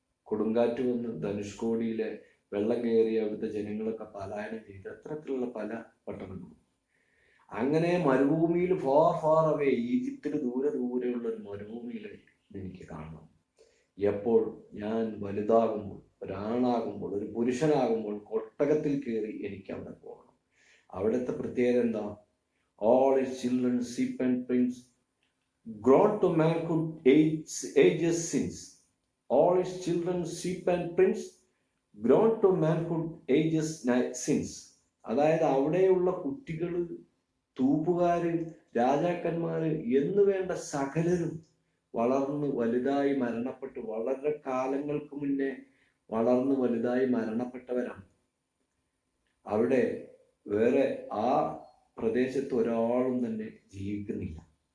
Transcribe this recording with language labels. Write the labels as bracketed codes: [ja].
[ml] കൊടുങ്കാറ്റ് വന്ന് ധനുഷ്കോടിയിലെ വെള്ളം കയറിയ അവിടുത്തെ ജനങ്ങളൊക്കെ പലായനം ചെയ്ത് അത്തരത്തിലുള്ള പല പട്ടണങ്ങളും. അങ്ങനെ മരുഭൂമിയിൽ [en] far far away, [ml] ഈജിപ്തിൽ ദൂരെയുള്ള ഒരു മരുഭൂമിയിൽ എനിക്ക് കാണണം. എപ്പോൾ ഞാൻ വലുതാകുമ്പോൾ, ഒരാണാകുമ്പോൾ, ഒരു പുരുഷനാകുമ്പോൾ ഒട്ടകത്തിൽ കയറി എനിക്ക് അവിടെ പോകണം. അവിടുത്തെ പ്രത്യേകത എന്താ? [en] All his children sheep and prince, grown to manhood ages since. All his children sheep and prince, grown to manhood ages since. [ml] അതായത് അവിടെയുള്ള കുട്ടികള്, തൂപ്പുകാര്, രാജാക്കന്മാര് എന്ന് വേണ്ട സകലരും വളർന്ന് വലുതായി മരണപ്പെട്ടു, വളരെ കാലങ്ങൾക്ക് മുന്നേ വളർന്ന് വലുതായി മരണപ്പെട്ടവരാണ്. അവിടെ വേറെ ആ പ്രദേശത്ത് ഒരാളും തന്നെ ജീവിക്കുന്നില്ല.